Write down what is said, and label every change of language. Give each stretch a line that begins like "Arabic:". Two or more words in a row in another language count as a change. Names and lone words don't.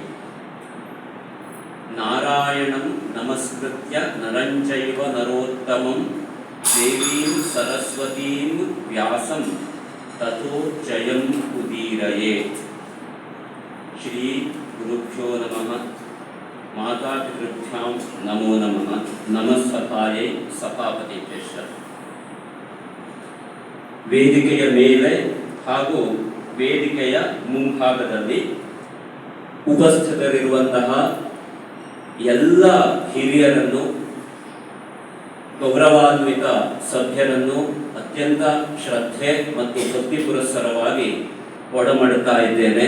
Sanskrit: नारायणं नमस्कृत्य नरं चैव नरोत्तमं देवीं सरस्वतीं व्यासं ततो जयम् उदीरयेत्। ಶ್ರೀ ಗುರುಭ್ಯೋ ನಮಃ. ಮಾತಾಪಿತೃಭ್ಯಾಂ ನಮೋ ನಮಃ. ನಮಸ್ಸಭಾಯೈ ಸಭಾಪತಿಭ್ಯಶ್ಚ.
Kannada: ವೇದಿಕೆಯ ಮೇಲೆ ಹಾಗೂ ವೇದಿಕೆಯ ಮುಂಭಾಗದಲ್ಲಿ ಉಪಸ್ಥಿತರಿರುವಂತಹ ಎಲ್ಲ ಹಿರಿಯರನ್ನು, ಗೌರವಾನ್ವಿತ ಸಭ್ಯರನ್ನು ಅತ್ಯಂತ ಶ್ರದ್ಧೆ ಮತ್ತು ಭಕ್ತಿ ಪುರಸ್ಸರವಾಗಿ ಒಡಮಾಡುತ್ತಾ ಇದ್ದೇನೆ.